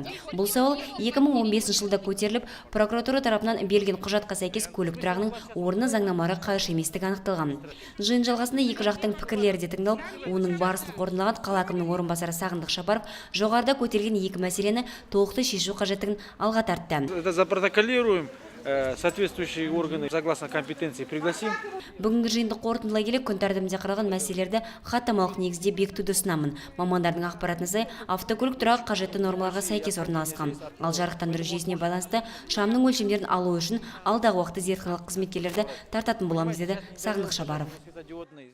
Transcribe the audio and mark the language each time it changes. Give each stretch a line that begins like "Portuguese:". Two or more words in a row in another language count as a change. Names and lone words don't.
Kazakh: Бұл сауал 2015 жылда көтеріліп, прокуратура тарапынан берілген құжатқа сәйкес көлік тұрағының орны заңнамаға қайшы еместігі анықталған. Жиын жалғасында екі жақтың пікірлері де тыңдалып, оның барысын қорытындылаған қала әкімінің орынбасары Сағындық Шапаров жоғарыда көтерілген екі мәселені толықты шешу қажеттігін алға тартты.
Russian: Это запротоколируем. Соответствующие органы согласно компетенции пригласим.
Kazakh: Бүгінгі жиынды қорытындылай келе күн тәртібінде қаралған мәселелерді хаттамалық негізде бекітуді ұсынамын. Мамандардың ақпаратына сай, автокөлік тұрағы қажетті нормаларға сәйкес орналасқан. Ал жарықтандыру жүйесіне байланысты шамның өлшемдерін алу үшін алдағы уақытта зертханалық қызметкерлерді тартатын боламыз, деді Сағындық Шапаров.